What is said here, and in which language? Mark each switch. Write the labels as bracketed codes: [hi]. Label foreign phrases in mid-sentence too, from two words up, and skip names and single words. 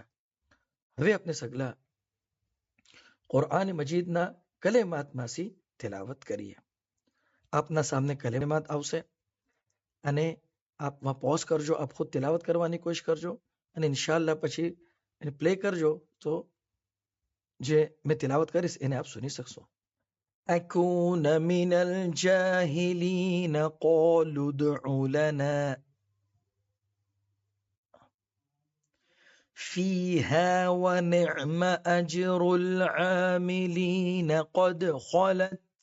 [gu] હવે આપને સગલા કુરાન મજીદના કલેમાતમાંથી તિલાવત કરીએ। આપના સામે કલેમાત આવશે અને આપ વહાં પોઝ કરજો આપ ખુદ તિલાવત કરવાની કોશિશ કરજો અને ઇન્શાઅલ્લાહ પછી એને પ્લે કરજો તો જે મેં તિલાવત કરીશ એને આપ સુની શકશો। [ar] أكون من الجاهلين قالوا ادع لنا فيها ونعم أجر العاملين قد خلت